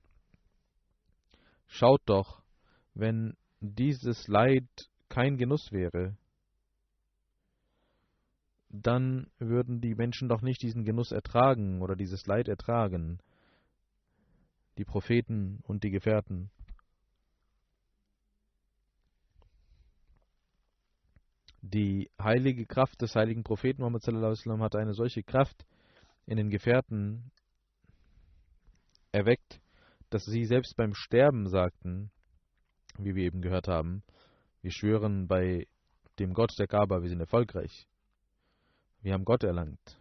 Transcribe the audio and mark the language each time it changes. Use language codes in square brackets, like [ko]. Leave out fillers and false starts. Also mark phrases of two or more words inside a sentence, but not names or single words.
[de] Schaut doch, wenn dieses Leid kein Genuss wäre, dann würden die Menschen doch nicht diesen Genuss ertragen oder dieses Leid ertragen, die Propheten und die Gefährten. Die heilige Kraft des heiligen Propheten Muhammad [ar] صلى الله عليه وسلم [de] hat eine solche Kraft in den Gefährten erweckt, dass sie selbst beim Sterben sagten, wie wir eben gehört haben, wir schwören bei dem Gott der Kaaba, wir sind erfolgreich. Wir haben Gott erlangt.